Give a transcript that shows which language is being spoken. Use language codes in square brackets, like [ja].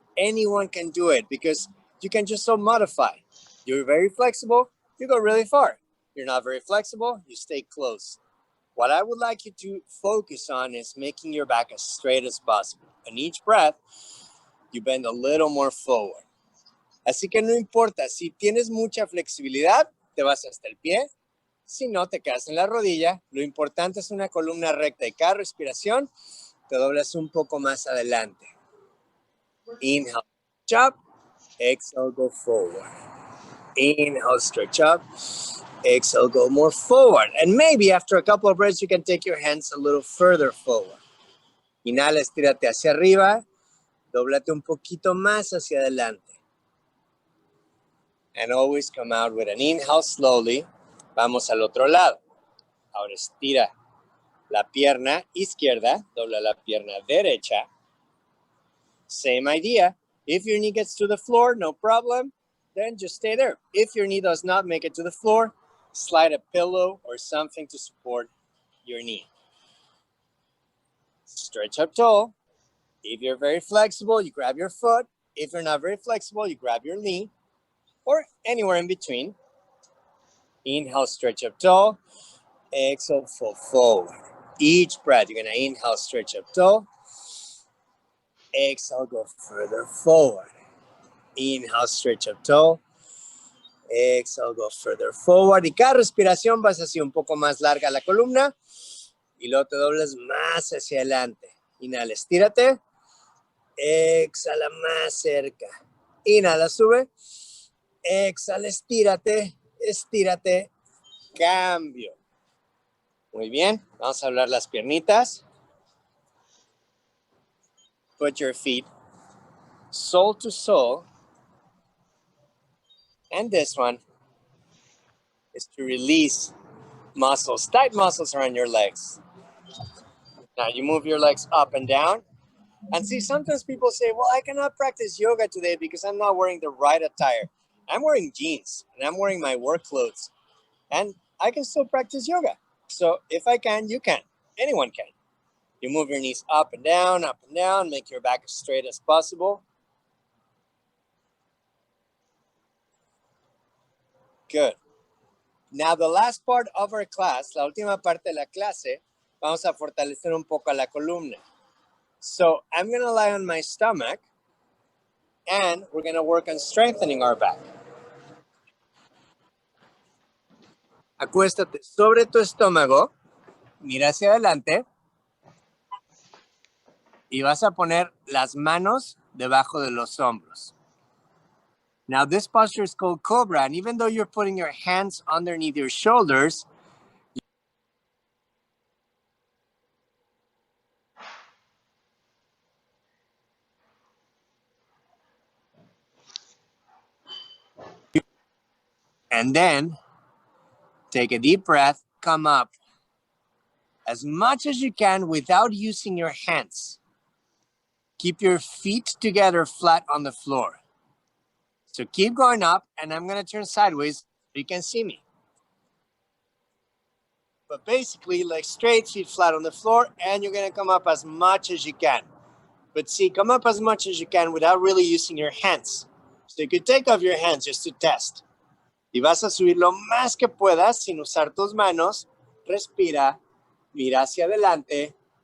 [en] Anyone can do it because you can just so modify. You're very flexible, you go really far. You're not very flexible, you stay close. What I would like you to focus on is making your back as straight as possible. And each breath, you bend a little more forward. [es] Así que no importa, si tienes mucha flexibilidad, te vas hasta el pie. Si no, te quedas en la rodilla. Lo importante es una columna recta y cada respiración te doblas un poco más adelante. [en] Inhale, stretch up. Exhale, go forward. Inhale, stretch up. Exhale, go more forward. And maybe after a couple of breaths, you can take your hands a little further forward. [es] Inhala, estírate hacia arriba. Dóblate un poquito más hacia adelante. [en] And always come out with an inhale slowly. [es] Vamos al otro lado. Ahora estira la pierna izquierda, dobla la pierna derecha. [en] Same idea. If your knee gets to the floor, no problem. Then just stay there. If your knee does not make it to the floor, slide a pillow or something to support your knee. Stretch up tall. If you're very flexible, you grab your foot. If you're not very flexible, you grab your knee or anywhere in between. Inhale, stretch up tall. Exhale, fall forward. Each breath, you're going to inhale, stretch up tall. Exhale, go further forward. Inhale, stretch up tall. Exhale, go further forward. [es] Y cada respiración vas así un poco más larga la columna. Y luego te dobles más hacia adelante. Inhala, estírate. Exhala más cerca. Inhala, sube. Exhala, estírate. Estírate. Cambio. Muy bien. Vamos a hablar las piernitas. [en] Put your feet sole to sole. And this one is to release muscles, tight muscles around your legs. Now you move your legs up and down. And see, sometimes people say, well, I cannot practice yoga today because I'm not wearing the right attire. I'm wearing jeans and I'm wearing my work clothes. And I can still practice yoga. So if I can, you can. Anyone can. You move your knees up and down, make your back as straight as possible. Good. Now the last part of our class, [es] la última parte de la clase, vamos a fortalecer un poco la columna. [en] So I'm going to lie on my stomach and we're going to work on strengthening our back. [es] Acuéstate sobre tu estómago, mira hacia adelante y vas a poner las manos debajo de los hombros. [en] Now this posture is called Cobra, and even though you're putting your hands underneath your shoulders, and then take a deep breath, come up as much as you can without using your hands. Keep your feet together flat on the floor. So keep going up, and I'm going to turn sideways so you can see me. But basically, like straight, feet flat on the floor, and you're going to come up as much as you can. But see, come up as much as you can without really using your hands. So you could take off your hands just to test. [es] Y vas a subir lo más que puedas sin usar tus manos. Respira, mira hacia adelante.